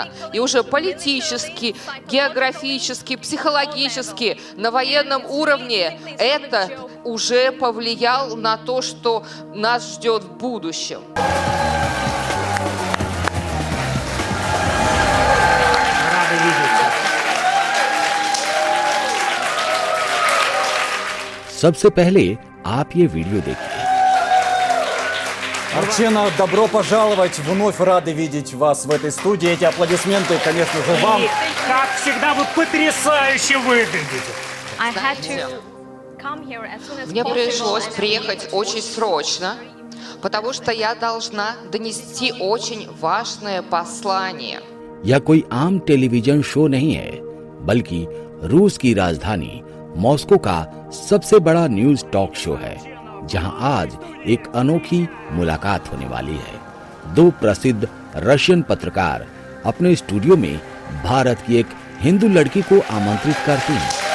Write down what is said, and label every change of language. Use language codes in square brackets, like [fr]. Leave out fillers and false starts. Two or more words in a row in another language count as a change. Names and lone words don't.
[ru] И уже политически, географически, психологически, на военном уровне это уже повлиял на то, что нас ждет в будущем. Рады видеть. [hi] सबसे पहले आप ये वीडियो देखिए। [ru] Арчена, добро пожаловать. Вновь рады видеть вас в этой студии. Эти аплодисменты, конечно же, вам. И, как всегда, вы потрясающе выглядите. Мне пришлось приехать очень срочно, потому что я должна донести очень важное послание. [hi] यह कोई आम [en] television show [hi] नहीं है, बल्कि रूस की राजधानी मॉस्को का सबसे बड़ा [en] news talk show [hi] है, जहां आज एक अनोखी मुलाकात होने वाली है। दो प्रसिद्ध रशियन पत्रकार अपने स्टूडियो में भारत की एक हिंदू लड़की को आमंत्रित करते हैं।